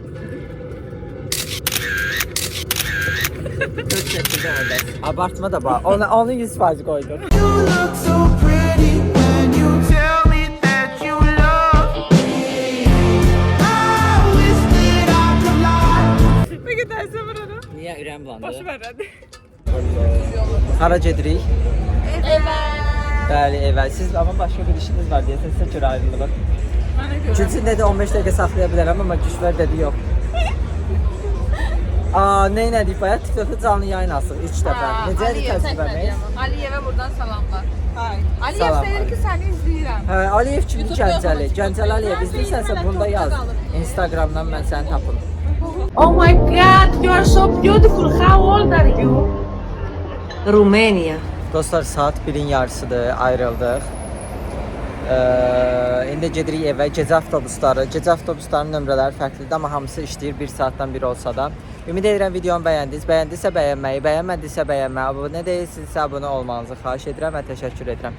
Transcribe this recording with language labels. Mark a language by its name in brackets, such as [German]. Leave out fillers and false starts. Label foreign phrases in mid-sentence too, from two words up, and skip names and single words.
[Turkish] Çok çekildi orada. Abartma da bak. Onu 100% koydum. Peki derse burada. [Azerbaijani] Niye ürəm bulandı? [Turkish] Başı ver hadi. [Azerbaijani] Hara gedirik? Bəli, evə. Siz amma başqa bir işiniz var deyə sizə görə ayrılırıq. Gülsün dedi 15 dəqiqə saxlaya bilərəm, amma Güçvər dedi yox. Aa, nə elədik bayaq? TikTokda canlı yayın açıq 3 dəfə. Necə idi təcrübəmiz? Aliyevə buradan salamlar. Aliyev Salam. deyir ki, səni izləyirəm. Hə, Aliyev kimi Gəncəli. Gəncəli Aliyev izləyirsənsə bunda yaz. Instagramdan mən səni tapım. [English] Oh my God, you are so beautiful. How old are you? Romania. [Azerbaijani] Dostlar saat 1-in yarısıdır, ayrıldıq. İndi gedirik evə. Gecə avtobusların nömrələri fərqlidir, amma hamısı işləyir 1 saatdan biri olsa da. Ümid edirəm videomu bəyəndiniz. Bəyəndisə bəyənməyi, bəyənmədisə bəyənməyi, abunə deyilsinizsə abunə olmanızı xahiş edirəm və təşəkkür edirəm.